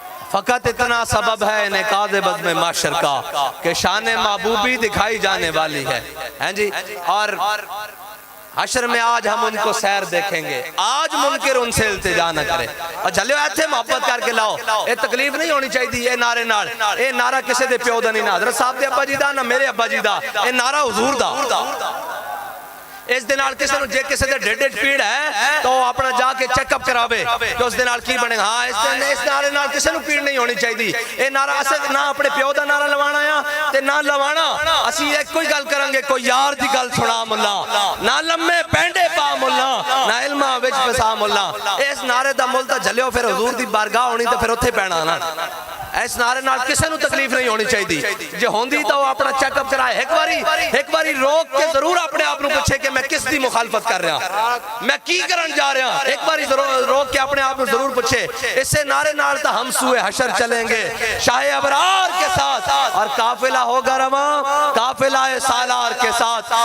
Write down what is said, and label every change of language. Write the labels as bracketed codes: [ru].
[ur] فقط اتنا سبب ہے انعقاد بزم معاشر کا کہ شان محبوبی دکھائی جانے والی ہے ہیں جی. اور حشر میں آج ہم ان کو سیر دیکھیں گے. آج منکر ان سے التجا نہ کرے. [pa] اور جھلے ایتھے محبت کر کے لاؤ. اے تکلیف نہیں ہونی چاہیے دی اے نعرے نال. اے نعرہ کسے دے پیو دا نہیں نا حضرت صاحب دے ابا جی دا نہ میرے ابا جی دا. اے نعرہ حضور دا. اس دنال کسے نو جے کسے دے ڈیڈ پیڑ ہے تو اپنا جا کے چیک اپ کراوے کہ اس دنال کی بنے. ہاں اس نعرے نال کسے نو پیڑ نہیں ہونی چاہیے دی. اے نعرہ اسے نہ اپنے پیو دا نعرہ لوانا یا تے نہ لوانا. اسی ایک کوئی گل کریں گے کوئی یار دی گل سنا ملا نہ لمے پینڈے پا ملا نہ علمہ وچ پسا ملا. اس نعرے دا مل تا جھلیو پھر حضور دی بارگاہ ہونی تے پھر اتھے پینا نا. اس نعرے نال کسے نو تکلیف نہیں ہونی چاہیے دی. جے ہوندی تو اپنا چیک اپ کرائے. ایک باری روک کے ضرور اپنے آپ نو پوچھے کہ میں کس دی مخالفت کر رہا میں کی کرن جا رہا. ایک باری روک کے اپنے آپ نو ضرور پوچھے. [ur] اس سے نعرے نال تا ہم سوئے حشر چلیں گے شاہ ابرار کے ساتھ اور قافلہ ہوگا رواں قافلہ سالار کے ساتھ.